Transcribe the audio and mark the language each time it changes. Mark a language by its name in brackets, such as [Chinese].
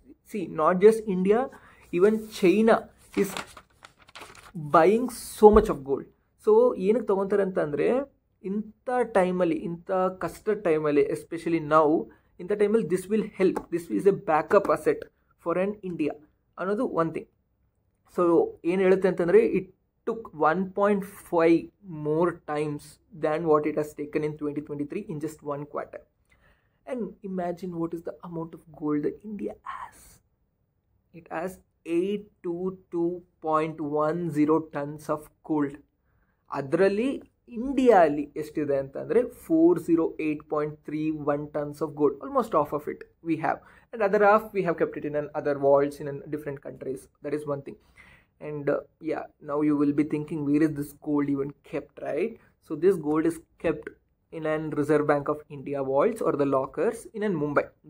[English] See, not just India, even China is buying so much of gold. [Kannada] So ಏನಕ್ಕೆ ತೊಗೊತಾರೆ ಅಂತಂದರೆ ಇಂಥ ಟೈಮಲ್ಲಿ, ಇಂಥ ಕಷ್ಟದ ಟೈಮಲ್ಲಿ, ಎಸ್ಪೆಷಲಿ ನಾವು ಇಂಥ ಟೈಮಲ್ಲಿ [English] This will help. This is a backup asset for an India [Kannada] ಅನ್ನೋದು [English] One thing. [Kannada] ಸೊ ಏನು ಹೇಳುತ್ತೆ ಅಂತಂದರೆ [English] It took 1.5 more times than what it has taken in 2023 in just one quarter. And imagine what is the amount of gold that India has. It has 822.10 tons of gold. [Kannada] ಅದರಲ್ಲಿ ಇಂಡಿಯಾಲಿ ಎಷ್ಟಿದೆ ಅಂತಂದರೆ 408.31 [English] tons of gold. Almost half of it we have. And other half we have kept it in other vaults in different countries. That is one thing. And yeah, now you will be thinking, where is this gold even kept, right? So this gold is kept in an Reserve Bank of India vaults or the lockers in Mumbai.